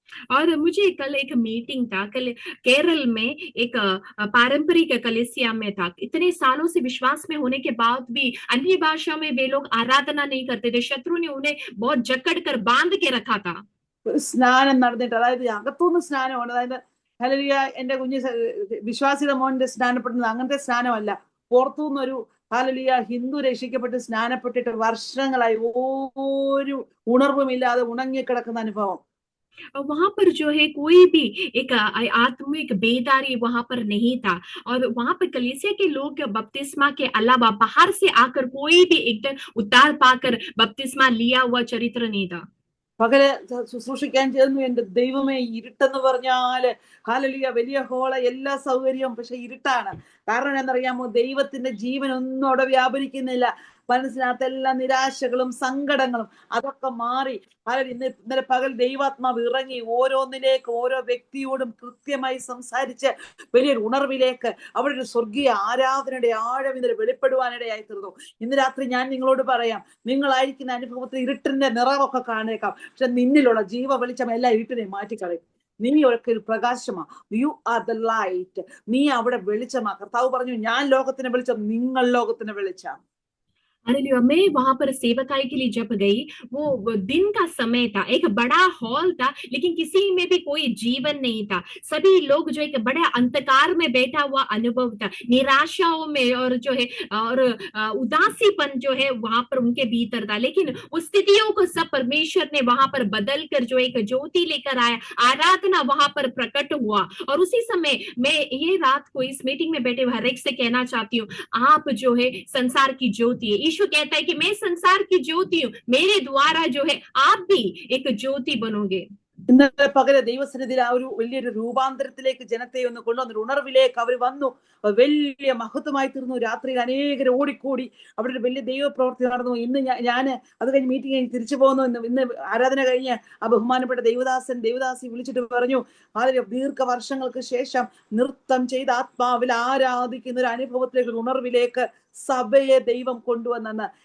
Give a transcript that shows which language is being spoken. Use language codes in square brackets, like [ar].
[hi] और मुझे कल एक मीटिंग था, कल केरल में एक पारंपरिक कलीसिया में था। इतने सालों से विश्वास में होने के बाद भी अन्य भाषा में वे लोग आराधना नहीं करते थे। शत्रु ने उन्हें बहुत जकड़ कर बांध के रखा था। [ml] ഒരു സ്നാനം നടന്നിട്ട്, അതായത് അകത്തുനിന്ന് സ്നാനമാണ്, അതായത് ഹല്ലേലൂയ എന്റെ കുഞ്ഞ് വിശ്വാസിയുടെ മോന്റെ സ്നാനപ്പെടുന്നത് അങ്ങനത്തെ സ്നാനമല്ല. പുറത്തുനിന്നൊരു ഹല്ലേലൂയ ഹിന്ദു രക്ഷിക്കപ്പെട്ട് സ്നാനപ്പെട്ടിട്ട് വർഷങ്ങളായി ഒരു ഉണർവുമില്ലാതെ ഉണങ്ങിക്കിടക്കുന്ന അനുഭവം. [hi] वहां पर जो है कोई भी एक आत्मिक बेदारी वहां पर नहीं था, और वहां पर कलीसिया के लोग बपतिस्मा के अलावा बाहर से आकर कोई भी एकदम उद्धार पाकर बपतिस्मा लिया हुआ चरित्र नहीं था। [ml] പകല് ശുശ്രൂഷിക്കാൻ ചേർന്നു. എന്റെ ദൈവമേ, ഇരുട്ടെന്ന് പറഞ്ഞാല് ഹല്ലേലൂയ വലിയ ഹോള്, എല്ലാ സൗകര്യവും, പക്ഷെ ഇരുട്ടാണ്. കാരണം എന്നറിയാമോ? ദൈവത്തിന്റെ ജീവൻ ഒന്നും അവിടെ വ്യാപരിക്കുന്നില്ല. മനസ്സിനകത്തെല്ലാം നിരാശകളും സങ്കടങ്ങളും അതൊക്കെ മാറി. ഇന്നലെ പകൽ ദൈവാത്മാവ് ഇറങ്ങി ഓരോന്നിലേക്ക് ഓരോ വ്യക്തിയോടും കൃത്യമായി സംസാരിച്ച് വലിയൊരു ഉണർവിലേക്ക് അവിടെ ഒരു സ്വർഗീയ ആരാധനയുടെ ആഴം ഇന്നലെ വെളിപ്പെടുവാനിടയായി തീർന്നു. ഇന്ന് രാത്രി ഞാൻ നിങ്ങളോട് പറയാം, നിങ്ങളായിരിക്കുന്ന അനുഭവത്തിൽ ഇരുട്ടിന്റെ നിറവൊക്കെ കാണേക്കാം, പക്ഷെ നിന്നിലുള്ള ജീവ വെളിച്ചം എല്ലാ ഇരുട്ടിനെ മാറ്റിക്കളയും. നീ ഒരു പ്രകാശമാ. [en] You are the light. [ml] നീ അവിടെ വെളിച്ചമാ. കർത്താവ് പറഞ്ഞു, ഞാൻ ലോകത്തിന് വെളിച്ചം, നിങ്ങൾ ലോകത്തിന് വെളിച്ചം. [hi] हालेलुया। मैं वहां पर सेवकाई के लिए जब गई, वो दिन का समय था, एक बड़ा हॉल था, लेकिन किसी में भी कोई जीवन नहीं था। सभी लोग जो एक बड़े अंधकार में बैठा हुआ अनुभव था, निराशाओं में, और जो है और उदासीपन जो है वहां पर उनके भीतर था। लेकिन उस स्थितियों को सब परमेश्वर ने वहां पर बदल कर जो एक ज्योति लेकर आया, आराधना वहां पर प्रकट हुआ। और उसी समय मैं ये रात को इस मीटिंग में बैठे हर एक से कहना चाहती हूँ, आप जो है संसार की ज्योति है। यीशु कहता है कि मैं संसार की ज्योति हूँ, मेरे द्वारा जो है आप भी एक ज्योति बनोगे। [ml] ഇന്നലെ പകല് ദൈവസന്നിധിയിൽ ആ ഒരു വലിയൊരു രൂപാന്തരത്തിലേക്ക് ജനത്തെ ഒന്ന് കൊണ്ടുവന്നു, ഉണർവിലേക്ക് അവർ വന്നു. വലിയ മഹത്വമായി തീർന്നു. രാത്രിയിൽ അനേകർ ഓടിക്കൂടി അവിടെ ഒരു വലിയ ദൈവപ്രവൃത്തി നടന്നു. ഇന്ന് ഞാൻ അത് കഴിഞ്ഞ് മീറ്റിംഗ് കഴിഞ്ഞ് തിരിച്ചു പോകുന്നു. ഇന്ന് ആരാധന കഴിഞ്ഞ് ആ ബഹുമാനപ്പെട്ട ദേവദാസി വിളിച്ചിട്ട് പറഞ്ഞു, വളരെ ദീർഘവർഷങ്ങൾക്ക് ശേഷം നൃത്തം ചെയ്ത് ആത്മാവിൽ ആരാധിക്കുന്ന ഒരു അനുഭവത്തിലേക്ക്, ഉണർവിലേക്ക് സഭയെ ദൈവം കൊണ്ടുവന്നെന്ന്.